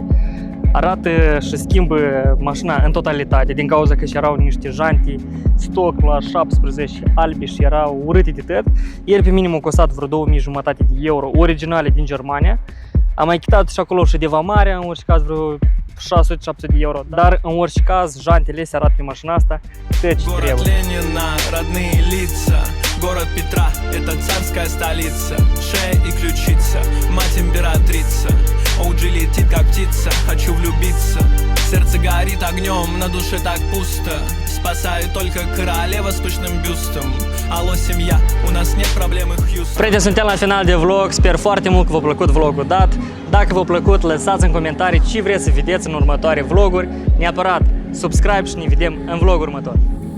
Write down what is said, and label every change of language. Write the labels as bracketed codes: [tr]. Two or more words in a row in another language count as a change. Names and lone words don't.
[ro] Arată și schimbă mașina în totalitate din cauza că și erau niște janti stock la 17 albi și erau urâte de tot. Ele pe minim au costat vreo 2500 de euro, originale din Germania. Am mai chitat și acolo și de vamare, în orice caz vreo 600-700 de euro. Dar în orice caz, jantele se arată pe mașina asta cât ce [ru] Город [ro] trebuie. [ru] Ленина, родные лица. Город Петра, это царская столица. Шея и ключица, мать императрица. OG летит как птица, хочу влюбиться. Сердце горит огнем, на душе так пусто. Спасает только королева с пышным бюстом. Алло, семья, у нас нет проблемы, Хьюстон. [ro] Prieteni, suntem la final de vlog, sper foarte mult că v-a plăcut vlogul dat. Dacă v-a plăcut, lăsați în comentarii ce vreți să vedeți în următoare vloguri. Neapărat subscribe și ne vedem în vlogul următor.